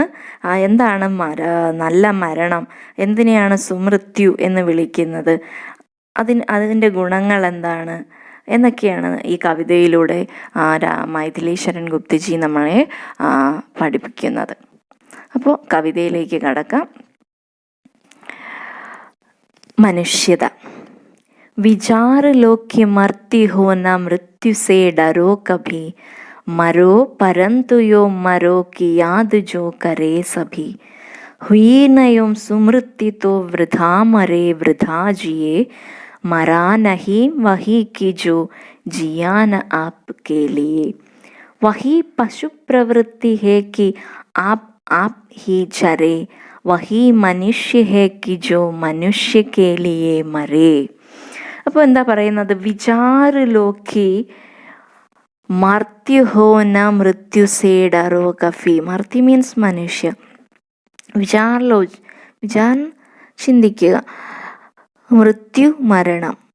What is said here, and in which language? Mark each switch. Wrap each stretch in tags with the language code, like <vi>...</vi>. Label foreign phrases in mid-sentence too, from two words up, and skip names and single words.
<ml>എന്താണ് നല്ല മരണം, എന്തിനെയാണ് സുമൃത്യു എന്ന് വിളിക്കുന്നത്, അതിൻ്റെ ഗുണങ്ങൾ എന്താണ് എന്നൊക്കെയാണ് ഈ കവിതയിലൂടെ മൈഥിലി ശരൺ ഗുപ്ത് ജി നമ്മളെ പഠിപ്പിക്കുന്നത്. അപ്പോൾ കവിതയിലേക്ക് കടക്കാം. മനുഷ്യത.</ml> <hi>विचार लो कि मरती हो न मृत्यु से डरो कभी, मरो परंतु यो मरो की याद जो करे सभी. हुई न यूं सुमृत्यु तो वृथा मरे वृथा जिए, मरा नहीं वही की जो जिया न आपके लिए. वही पशु प्रवृत्ति है कि आप ही चरे, वही मनुष्य है कि जो मनुष्य के लिए मरे.</hi> <ml>അപ്പോൾ എന്താ പറയുന്നത്?</ml> <hi>विचार लो कि मर्त्य हो न मृत्यु से डरो कभी.</hi> <ml>മർത്യ മീൻസ് മനുഷ്യ. വിചാർ ചിന്തിക്കുക, മൃത്യു മരണം.</ml>